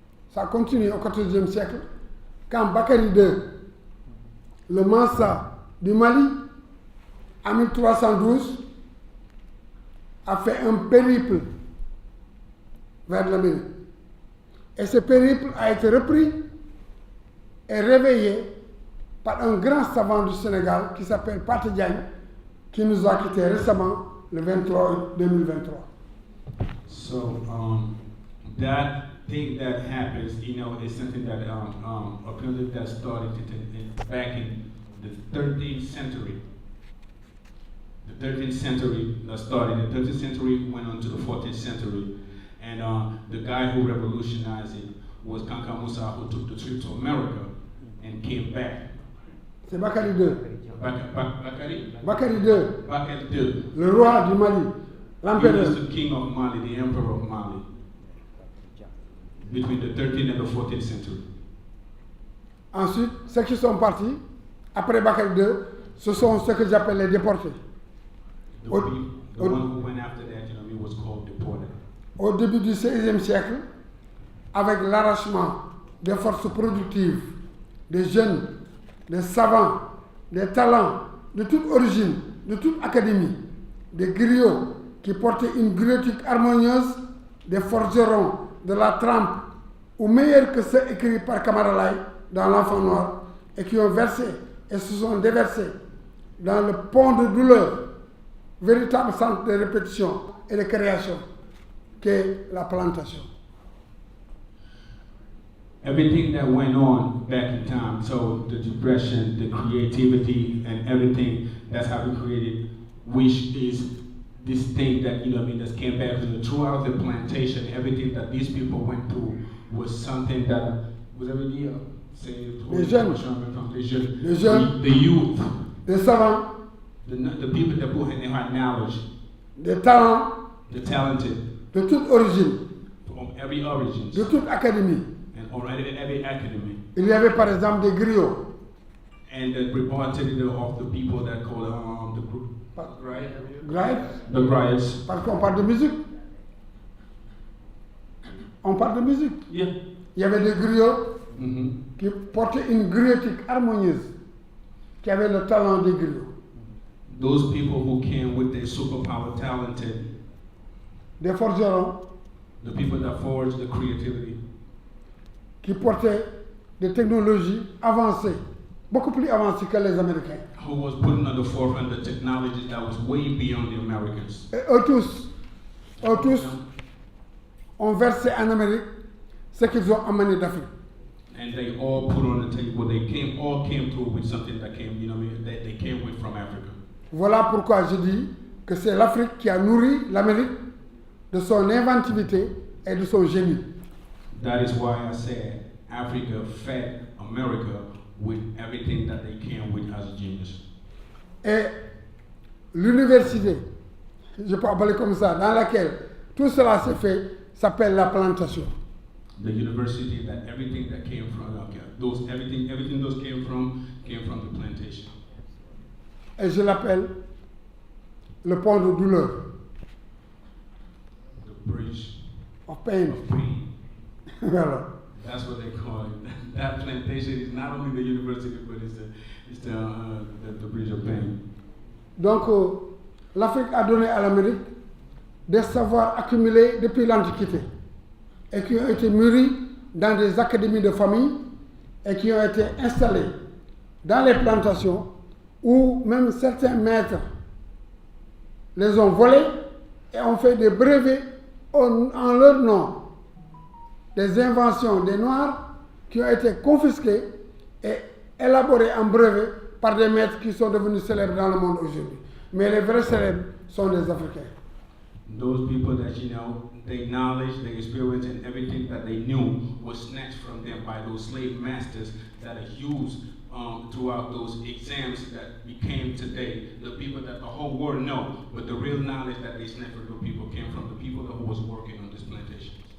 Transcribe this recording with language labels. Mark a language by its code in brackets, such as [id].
[fr] Ça continue au XIVe siècle, quand Bakary II, le Mansa du Mali, en 1312, a fait un périple vers l'Amérique. Et ce périple a été repris et réveillé par un grand savant du Sénégal qui s'appelle Pathé Diagne, qui nous a quittés récemment le 23 août 2023. [en] So that thing that happens, is something that a period that started back in the 13th century. The 13th century started. The 13th century went on to the 14th century, and the guy who revolutionized it was Kanka Musa, who took the trip to America and came back. [fr] C'est Bakary II. Bakary II. Le roi du Mali, l'empereur. [en] He was the king of Mali, the emperor of Mali, between the 13th and the 14th century. [fr] Ensuite, ceux qui sont partis, après Bakary II, ce sont ceux que j'appelle les déportés. [en] The one who went after that, he was called deported. [fr] Au début du XVIe siècle, avec l'arrachement des forces productives, des jeunes, des savants, des talents de toute origine, de toute académie, des griots qui portaient une griotique harmonieuse, des forgerons, de la trempe, ou meilleurs que ceux écrits par Kamaralai dans l'Enfant Noir, et qui ont versé et se sont déversés dans le pont de douleur, véritable centre de répétition et de création, qu'est la plantation. [en] Everything that went on back in time, so the depression, the creativity, and everything, that's how we created, which is this thing that, you know what I mean, that came back throughout the plantation, everything that these people went through was something that was already, [fr] les jeunes, [en] the youth, [fr] les savants, [en] the people that put in their knowledge, [fr] des talents, [en] the talented, [fr] de toute origine, [en] from every origin, [fr] de toute académie. [en] and already every academy. [fr] Il y avait par exemple des griots. [en] And the representative of the people that call the group, right? Right? The riots. [fr] Parce qu'on parle de musique. On parle de musique. [en] Yeah. [fr] Il y avait des griots qui portaient une griotique harmonieuse, qui avaient le talent des griots. [en] Those people who came with their superpower talented. [fr] Des forgerons. [en] The people that forged the creativity. [fr] Qui portaient des technologies avancées, beaucoup plus avancées que les Américains. [en] Who was putting on the forefront the technology that was way beyond the Americans. [fr] Et eux tous ont versé en Amérique ce qu'ils ont amené d'Afrique. [en] And they all put on the table. They all came through with something that came, you know, that they came with from Africa. [fr] Voilà pourquoi je dis que c'est l'Afrique qui a nourri l'Amérique de son inventivité et de son génie. [en] That is why I said Africa fed America with everything that they came with as a genius. [fr] Et l'université, je peux appeler comme ça, dans laquelle tout cela s'est fait, s'appelle la plantation. [en] The university that everything that came from, everything those came from the plantation. [fr] Et je l'appelle le pont de douleur. [en] The bridge of pain. Of pain. [fr] Voilà. [en] That's what they call it. That plantation is not only the university, but it's the bridge of pain. [fr] Donc, l'Afrique a donné à l'Amérique des savoirs accumulés depuis l'Antiquité et qui ont été mûris dans des académies de famille et qui ont été installés dans les plantations où même certains maîtres les ont volés et ont fait des brevets en leur nom. Des inventions des Noirs qui ont été confisquées et élaborées en brevet par des maîtres qui sont devenus célèbres dans le monde aujourd'hui. Mais les vrais célèbres sont des Africains. [en] Those people that, you know, their knowledge, their experience, and everything that they knew was snatched from them by those slave masters that are used throughout those exams that became today. The people that the whole world know, but the real knowledge that they snatched from the people came from the people who was working on this plantation.